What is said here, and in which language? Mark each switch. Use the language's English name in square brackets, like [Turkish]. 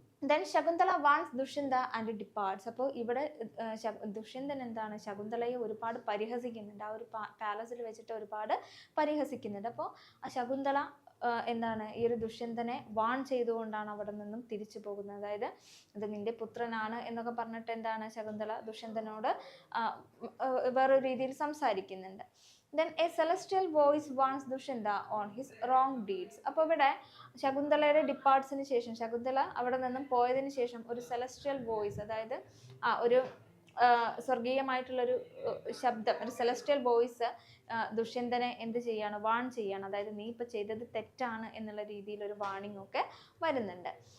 [English] Then Shakuntala warns Dushyanta and departs. [Malayalam] അപ്പോൾ ഇവിടെ ദുഷ്യന്തൻ എന്താണ്, ശകുന്തളയെ ഒരുപാട് പരിഹസിക്കുന്നുണ്ട്, ആ ഒരു പാലസിൽ വെച്ചിട്ട് ഒരുപാട് പരിഹസിക്കുന്നുണ്ട്. അപ്പോൾ ആ ശകുന്തള എന്താണ്, ഈ ഒരു ദുഷ്യന്തനെ വാൺ ചെയ്തുകൊണ്ടാണ് അവിടെ നിന്നും തിരിച്ചു പോകുന്നത്. അതായത് ഇത് നിന്റെ പുത്രനാണ് എന്നൊക്കെ പറഞ്ഞിട്ട് എന്താണ്, ശകുന്തള ദുഷ്യന്തനോട് വേറൊരു രീതിയിൽ സംസാരിക്കുന്നുണ്ട്. [English] Then a celestial voice warns Dushanta on his wrong deeds. [Malayalam] അപ്പോൾ ഇവിടെ ശകുന്തളയുടെ ഡിപ്പാർട്സിന് ശേഷം, ശകുന്തള അവിടെ നിന്നും പോയതിനു ശേഷം ഒരു സെലസ്ട്രിയൽ വോയിസ്, അതായത് ഒരു സ്വർഗീയമായിട്ടുള്ളൊരു ശബ്ദം, ഒരു സെലസ്ട്രിയൽ വോയിസ് ദുഷ്യന്തനെ എന്ത് ചെയ്യാണ്, വാൺ ചെയ്യാണ്. അതായത് നീ ഇപ്പം ചെയ്തത് തെറ്റാണ് എന്നുള്ള രീതിയിൽ ഒരു വാണിംഗ് ഒക്കെ വരുന്നുണ്ട്.